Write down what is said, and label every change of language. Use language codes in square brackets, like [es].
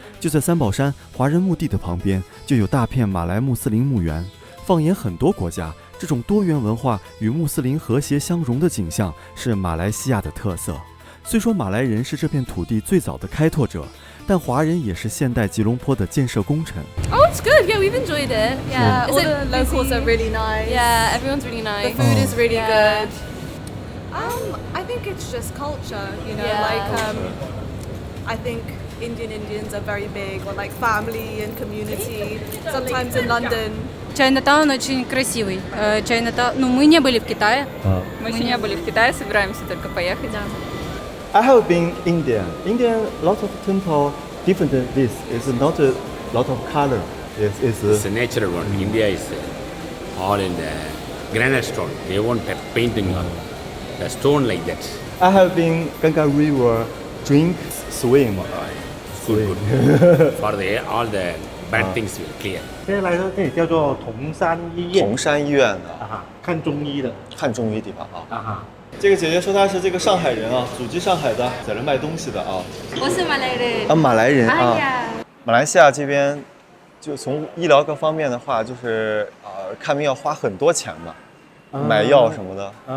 [zh] 就在三寶山華人墓地的旁邊，就有大片馬來穆斯林墓園。放眼很多國家，這種多元文化與穆斯林和諧相融的景象是馬來西亞的特色。雖說馬來人是這片土地最早的開拓者，但華人也是現代吉隆坡的建設功臣。 [en] Oh, it's good. Yeah, we've enjoyed it. Yeah, all the locals are really nice. Yeah, everyone's really nice. The food is really good. I think it's just culture, you know, Yeah. I think Indians are very big, or like family and community. Sometimes in London. [ru] Чайнатаун очень красивый. Мы не были в Китае. Мы еще не были в Китае, собираемся только поехать. [en] I have been Indian. Indian, lots of temple, different this. It's not a lot of color. It's a natural one. India is all in the granite stone. They won't have painting on the stone like that. I have been Ganga River, drink, swim. Good. For all the bad things will clear. [zh] 现在来到这里叫做铜山医院。铜山医院的看中医的。看中医地方啊。这个姐姐说她是这个上海人啊，祖籍上海的，在这卖东西的啊。我是马来人。马来人啊。马来西亚这边，就从医疗各方面的话，就是看病要花很多钱嘛，买药什么的。